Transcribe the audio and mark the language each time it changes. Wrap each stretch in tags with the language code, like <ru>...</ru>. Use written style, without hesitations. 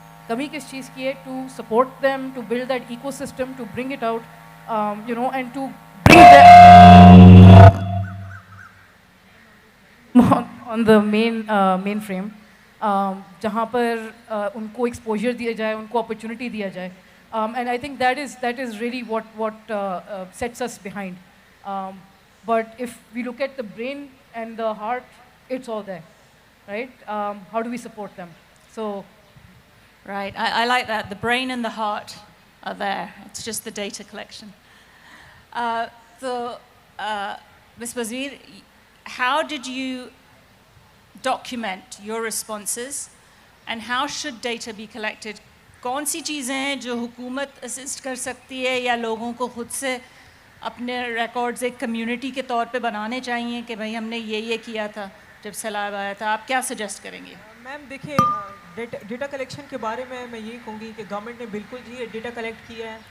<en>कमी किस चीज़ की है, to support them, to build that ecosystem, to bring it out, you know, and to bring that on the main frame,</en> <hi>जहाँ पर उनको exposure दिया जाए,</hi> <en>उनको opportunity दिया जाए, and I think that is really what sets us behind. But if we look at the brain and the heart, it's all there, right? How do we support them? So, right, I like that. The brain and the heart are there. It's just the data collection. So, Ms. Wazir, how did you document your responses and how should data be collected?</en> <hi>कौन सी चीज़ें हैं जो हुकूमत assist कर सकती है या लोगों को खुद से अपने रिकॉर्ड्स एक कम्युनिटी के तौर पे बनाने चाहिए कि भाई हमने ये किया था जब सैलाब आया था? आप क्या सजेस्ट करेंगे? मैम देखिए, डेटा कलेक्शन के बारे में मैं यही कहूँगी कि गवर्नमेंट ने बिल्कुल जी डेटा कलेक्ट किया है.</hi>